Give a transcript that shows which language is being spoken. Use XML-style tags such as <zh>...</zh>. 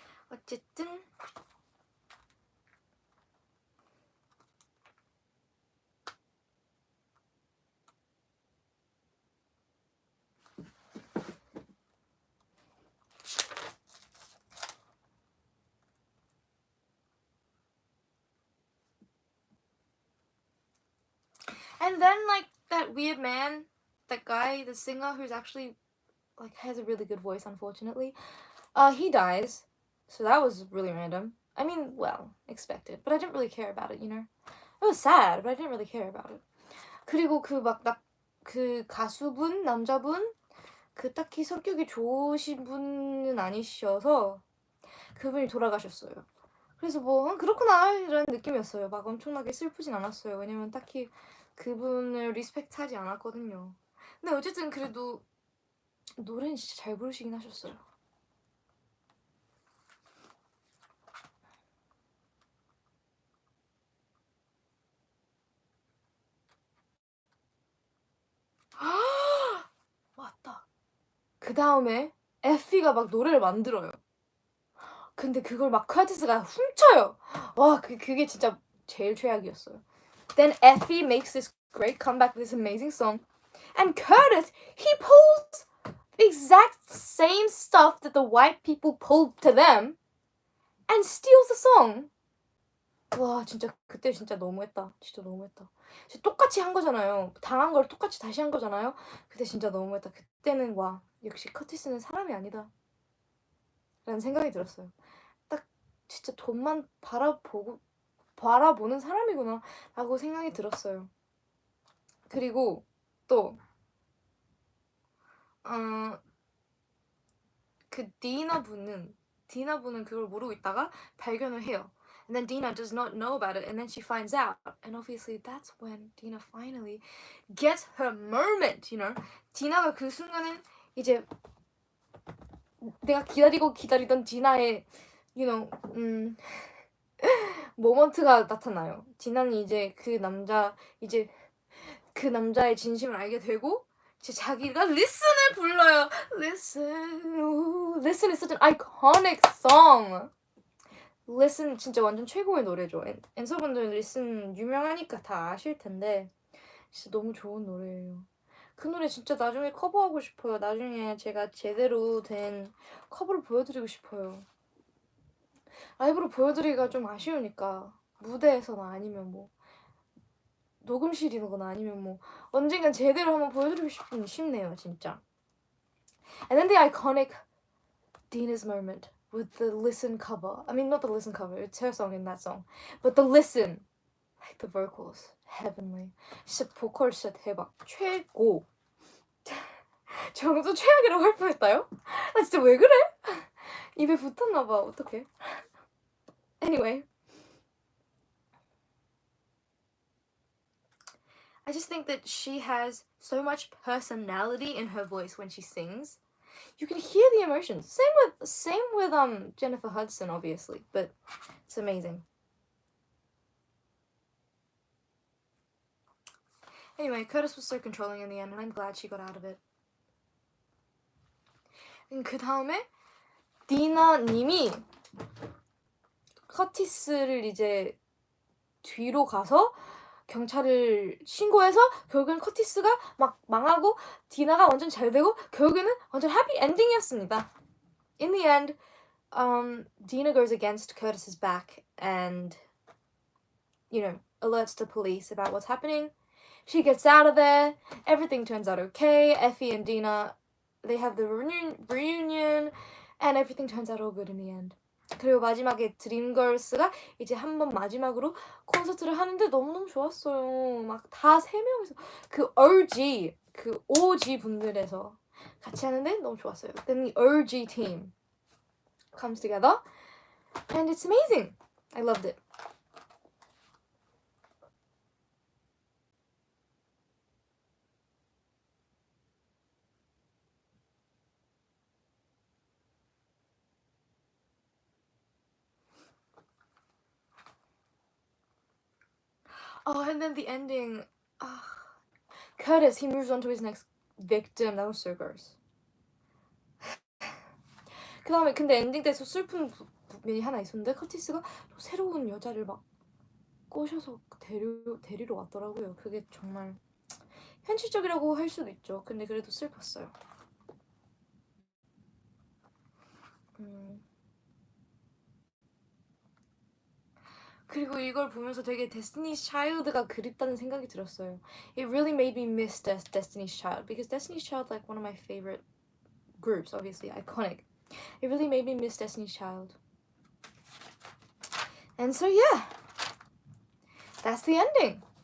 <ko>어쨌든</ko> <en>and then, like, that weird man, that guy, the singer who's actually, like, has a really good voice, unfortunately, he dies. So that was really random. I mean, well, expected. But I didn't really care about it, you know? It was sad, but I didn't really care about it.</en> <ko>그리고 그 가수분, 남자분, 딱히 성격이 좋으신 분은 아니셔서 그분이 돌아가셨어요. 그래서 뭐 그렇구나 이런 느낌이었어요. 막 엄청나게 슬프진 않았어요. 왜냐면 딱히 그분을 리스펙트하지 않았거든요. 근데 어쨌든 그래도 노래는 진짜 잘 부르시긴 하셨어요. 맞다. 그 다음에 에피가 막 노래를 만들어요. 근데 그걸 막 커티스가 훔쳐요. 와, 그게 진짜 제일 최악이었어요.</ko> <en>Then Effie makes this great comeback with this amazing song. And Curtis, he pulls the exact same stuff that the white people pulled to them and steals the song.</en> <ko>와, 진짜 그때 진짜 너무했다. 진짜 너무했다. 진짜 똑같이 한 거잖아요. 당한 걸 똑같이 다시 한 거잖아요. 그때 진짜 너무했다. 그때는 와, 역시 커티스는 사람이 아니다 라는 생각이 들었어요. 딱 진짜 돈만 바라보는 사람이구나 라고 생각이 들었어요. 그리고 또 그 디나 분은 그걸 모르고 있다가 발견을 해요.</ko> <en>And then Dina does not know about it, and then she finds out. And obviously that's when Dina finally gets her moment, you know.</en> <ko>디나가 그 순간엔 이제 내가 기다리던 디나의</ko> <en>you know</en> <ko>모먼트가 나타나요. 디나는 이제 그 남자의 진심을 알게 되고 이제 자기가 Listen을 불러요.</ko> <en>Listen. Ooh, Listen is such an iconic song.</en> <ko>Listen 진짜 완전 최고의 노래죠. 앤서분들 Listen 유명하니까 다 아실 텐데 진짜 너무 좋은 노래예요. 그 노래 진짜 나중에 커버하고 싶어요. 나중에 제가 제대로 된 커버를 보여드리고 싶어요. 라이브로 보여드리기가 좀 아쉬우니까 무대에서나 아니면 뭐 녹음실이거나 아니면 뭐 언젠간 제대로 한번 보여드리고 싶네요 진짜.</ko> <en>And then the iconic Dina's moment with the Listen cover. I mean not the Listen cover, it's her song in that song. But the Listen, like the vocals, heavenly.</en> <ko>진짜 보컬 진짜 대박. 최고. 정도 최악이라고 할 뻔했다요? 나 진짜 왜 그래? 입에 붙었나봐. 어떡해. Anyway.</ko> <en>I just think that she has so much personality in her voice when she sings. You can hear the emotions. Same with Jennifer Hudson, obviously, but it's amazing. Anyway, Curtis was so controlling in the end, and I'm glad she got out of it.</en> <ko>그 다음에 디나님이 커티스를 이제 뒤로 가서 경찰을 신고해서 결국엔 커티스가 막 망하고 디나가 완전 잘 되고 결국에는 완전 해피 엔딩이었습니다.</ko> <en>In the end, Dina goes against Curtis's back and, you know, alerts the police about what's happening. She gets out of there. Everything turns out okay. Effie and Dina, they have the reunion, and everything turns out all good in the end.</en> <ko>그리고 마지막에 드림걸스가 이제 한번 마지막으로 콘서트를 하는데 너무너무 좋았어요. 막 다 세 명이서 그 OG 분들에서 같이 하는데 너무 좋았어요.</ko> <en>Then the OG team comes together and it's amazing. I loved it. Oh, and then the ending. Curtis, he moves on to his next victim. That was so gross.</en> <ko>그 다음에 근데 엔딩 때서 슬픈 부분이 하나 있었는데 커티스가 또 새로운 여자를 막 꼬셔서 데리러 왔더라고요. 그게 정말 현실적이라고 할 수도 있죠. 근데 그래도 슬펐어요. 그리고 이걸 보면서 되게 Destiny's Child가 그립다는 생각이 들었어요.</ko> <en>It really made me miss Destiny's Child because Destiny's Child, like one of my favorite groups, obviously iconic. It really made me miss Destiny's Child. And so yeah, that's the ending.</en>